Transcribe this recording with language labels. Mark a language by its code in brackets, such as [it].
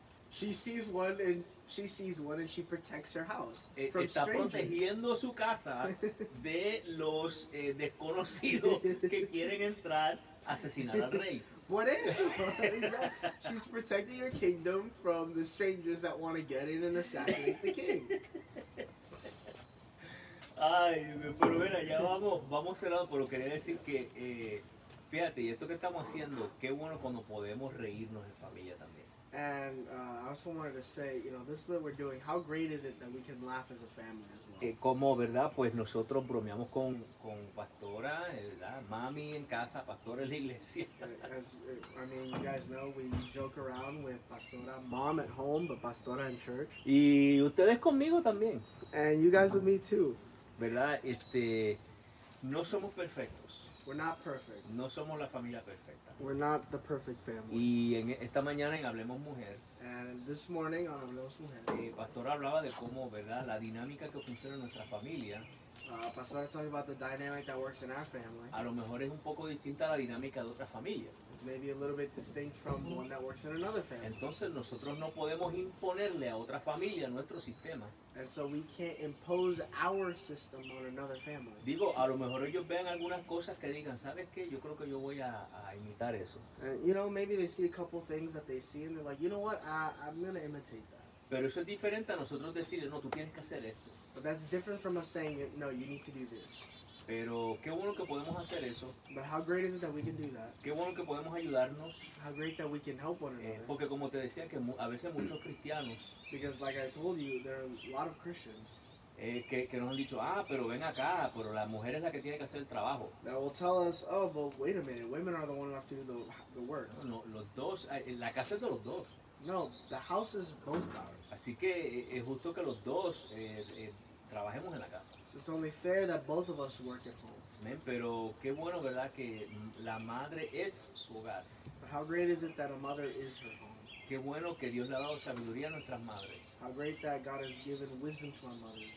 [en] She sees one and she protects her house from [es] Está [en] strangers. [es] protegiendo su casa de los desconocidos que quieren entrar a asesinar al rey. [en] What is it? She's protecting her kingdom from the strangers that want to get in and assassinate the king. [es] Ay, pero mira, ya vamos cerrando, pero quería decir que, fíjate, y esto que estamos haciendo, qué bueno cuando podemos reírnos en familia también. [en] And I also wanted to say, this is what we're doing. How great is it that we can laugh as a family as well? [es] Como, ¿verdad? Pues nosotros bromeamos con pastora, ¿verdad? Mami en casa, pastora en la iglesia. [en] You guys know, we joke around with Pastora, mom at home, but Pastora in church. [es] Y ustedes conmigo también. [en] And you guys with me too. [es] ¿Verdad? No somos perfectos. [en] We're not perfect. [es] No somos la familia perfecta. [en] We're not the perfect family. [es] Y esta mañana en Hablemos Mujer, [en] And this morning on Hablemos Mujer, [es] Pastor hablaba de cómo, ¿verdad? La dinámica que funciona en nuestra familia [en] Pastor talking about the dynamic that works in our family. [es] A lo mejor es un poco distinta a la dinámica de otra familia. [en] It's maybe a little bit distinct from one that works in another family. [es] Entonces nosotros no podemos imponerle a otra familia nuestro sistema. [en] And so we can't impose our system on another family. [es] Digo, a lo mejor ellos vean algunas cosas que digan, ¿sabes qué? Yo creo que yo voy a imitar eso. [en] And you know, maybe they see a couple things that they see and they're like, you know what, I'm going to imitate that. [es] Pero eso es diferente a nosotros decirle, no, tú tienes que hacer esto. [en] But that's different from us saying, no, you need to do this. [es] Pero qué bueno que podemos hacer eso. [en] But how great is it that we can do that? [es] Qué bueno que podemos ayudarnos. [en] How great that we can help one another. [es] Porque como te decía, que a veces muchos cristianos [en] Because like I told you, there are a lot of Christians [es] que nos han dicho, pero ven acá, pero la mujer es la que tiene que hacer el trabajo. [en] that will tell us, oh, but wait a minute, women are the one who have to do the work. [es] No, los dos, la casa es de los dos. [en] No, the house is both ours. [es] Así que es justo que los dos trabajemos en la casa. [en] So it's only fair that both of us work at home. [es] Amén. Pero qué bueno, ¿verdad? Que la madre es su hogar. [en] But how great is it that a mother is her home? [es] Qué bueno que Dios le ha dado sabiduría a nuestras madres [en] How great that God has given wisdom to our mothers